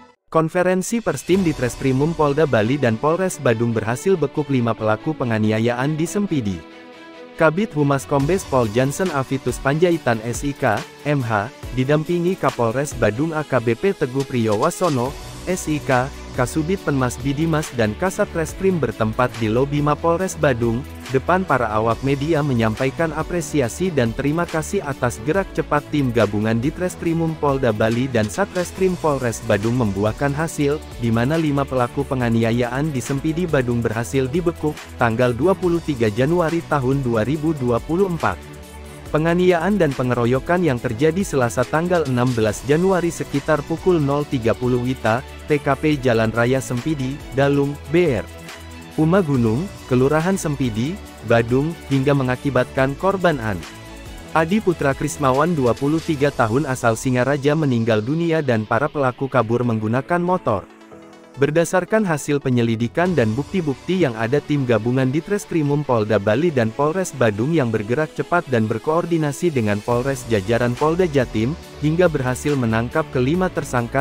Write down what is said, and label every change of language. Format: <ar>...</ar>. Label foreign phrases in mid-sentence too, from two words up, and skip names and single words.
<id>Konferensi pers tim di Treskrimum Polda Bali dan Polres Badung berhasil bekuk 5 pelaku penganiayaan di Sempidi. Kabid Humas Kombes Pol Johnson Avitus Panjaitan SIK, MH, didampingi Kapolres Badung AKBP Teguh Priyowasono, SIK, Kasubit Penmas Bidimas dan Kasat Reskrim bertempat di lobi Mapolres Badung, depan para awak media menyampaikan apresiasi dan terima kasih atas gerak cepat tim gabungan di Treskrimum Polda Bali dan Satreskrim Polres Badung membuahkan hasil, di mana 5 pelaku penganiayaan di Sempidi Badung berhasil dibekuk, tanggal 23 Januari tahun 2024. Penganiayaan dan pengeroyokan yang terjadi Selasa tanggal 16 Januari sekitar pukul 0.30 WITA, TKP Jalan Raya Sempidi, Dalung, BR. Uma Gunung, Kelurahan Sempidi, Badung, hingga mengakibatkan korban An. Adi Putra Krismawan 23 tahun asal Singaraja meninggal dunia dan para pelaku kabur menggunakan motor. Berdasarkan hasil penyelidikan dan bukti-bukti yang ada tim gabungan di Treskrimum Polda Bali dan Polres Badung yang bergerak cepat dan berkoordinasi dengan Polres jajaran Polda Jatim, hingga berhasil menangkap kelima tersangka.</id>